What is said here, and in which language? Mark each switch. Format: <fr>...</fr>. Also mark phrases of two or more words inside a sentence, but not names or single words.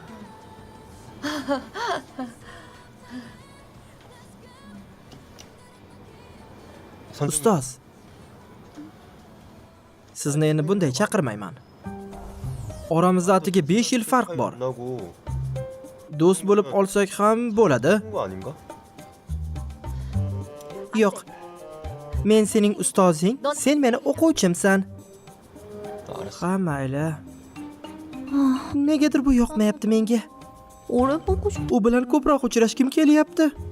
<uz>Ustoz. Sizni endi bunday chaqirmayman. Oramizda atiga 5 yil farq bor. Do'st bo'lib olsak ham bo'ladi.</uz> <ko>거 아닌가?</ko> <uz>Yo'q. Men sening ustozing, sen meni o'quvchimsan.</uz> <ko>알았어.</ko> <uz>Ha, mayli. Negadir bu yoqmayapti menga.</uz> <ko>오래 보고 싶어.</ko> <uz>U bilan ko'proq uchrashkim kelyapti.</uz>